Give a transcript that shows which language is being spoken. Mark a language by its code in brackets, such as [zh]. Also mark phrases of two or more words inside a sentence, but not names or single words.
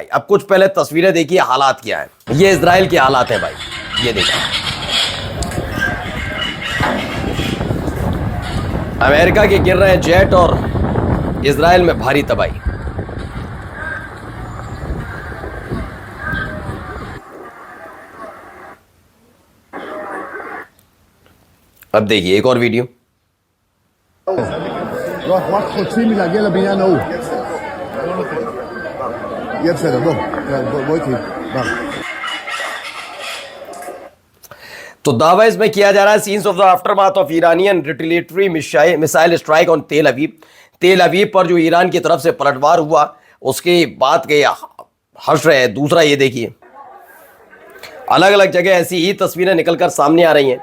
[hi] अब कुछ पहले तस्वीरें देखिए, हालात क्या है। ये इजराइल के हालात हैं भाई, ये देखिए, अमेरिका के गिर रहे जेट और इजराइल में भारी तबाही। अब देखिए एक और वीडियो। [he] רק חוצים מלהגיע לבניין ההוא. יהיה בסדר, בוא איתי, בוא. [hi] तो दावा इसमें किया जा रहा है [en] Scenes of the aftermath of Iranian retaliatory missile strike on Tel Aviv [hi] पर जो ईरान की तरफ से पलटवार हुआ उसके बाद के हर्ष रहे। दूसरा ये देखिए, अलग अलग जगह ऐसी ही तस्वीरें निकलकर सामने आ रही हैं।